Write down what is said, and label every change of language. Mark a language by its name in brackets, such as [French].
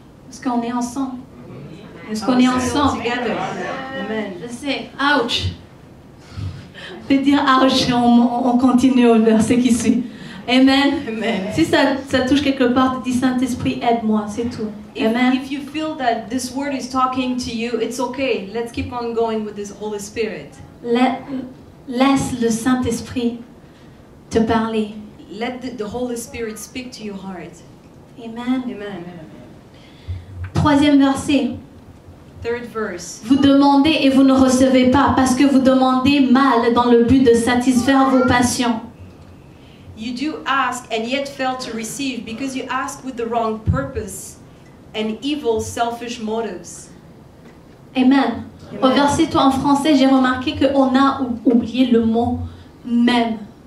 [French] Est-ce qu'on est ensemble? Est-ce [English] Are [French] qu'on [English] we [French] est [English] still [French] ensemble? [English] together? Amen. [French] Je sais. Ouch. Je vais dire ouch et on continue au verset qui suit. Amen. Amen. Si ça touche quelque part, dis Saint-Esprit, aide-moi, c'est tout. Amen. [English] If you feel that this word is talking to you, it's okay. Let's keep on going with this Holy Spirit. [French] Laisse le Saint-Esprit te parler. [English] Let the Holy Spirit speak to your heart. Amen. Amen. [French] 3e verset. [English] 3rd verse. [French] Vous demandez et vous ne recevez pas parce que vous demandez mal dans le but de satisfaire vos passions. [English] You do ask and yet fail to receive because you ask with the wrong purpose and evil, selfish motives. Amen. Amen. [French] Au verset 3 en français, j'ai remarqué qu'on a oublié le mot même.